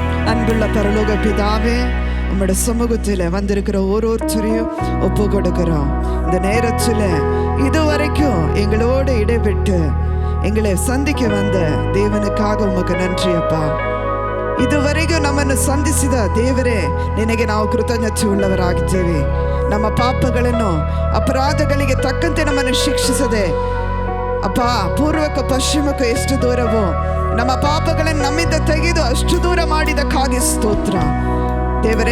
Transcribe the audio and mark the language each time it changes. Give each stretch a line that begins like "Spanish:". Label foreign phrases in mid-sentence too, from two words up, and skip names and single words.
Tamil: அன்புள்ள பரலோக பிதாவே, உம்முடைய சமூகத்தில் வந்திருக்கிற ஒவ்வொருத்தரையும் ஒப்பு கொடுக்கிறோம். இந்த நேரத்தில் இதுவரைக்கும் எங்களோடு இடைபெற்று எங்களை சந்திக்க வந்த தேவனுக்காக உமக்கு நன்றி அப்பா.
Kannada: ಇದುವರೆಗೂ ನಮ್ಮನ್ನು ಸಂಧಿಸಿದ ದೇವರೇ, ನಿನಗೆ ನಾವು ಕೃತಜ್ಞತೆ ಉಳ್ಳವರಾಗಿದ್ದೇವೆ. ನಮ್ಮ ಪಾಪಗಳನ್ನು ಅಪರಾಧಗಳಿಗೆ ತಕ್ಕಂತೆ ನಮ್ಮನ್ನು ಶಿಕ್ಷಿಸದೆ ಅಪ್ಪ, ಪೂರ್ವಕ್ಕೂ ಪಶ್ಚಿಮಕ್ಕೂ ಎಷ್ಟು ದೂರವೋ ನಮ್ಮ ಪಾಪಗಳನ್ನು ನಮ್ಮಿಂದ ತೆಗೆದು ಅಷ್ಟು ದೂರ ಮಾಡಿದಕ್ಕಾಗಿ ಸ್ತೋತ್ರ ದೇವರೇ.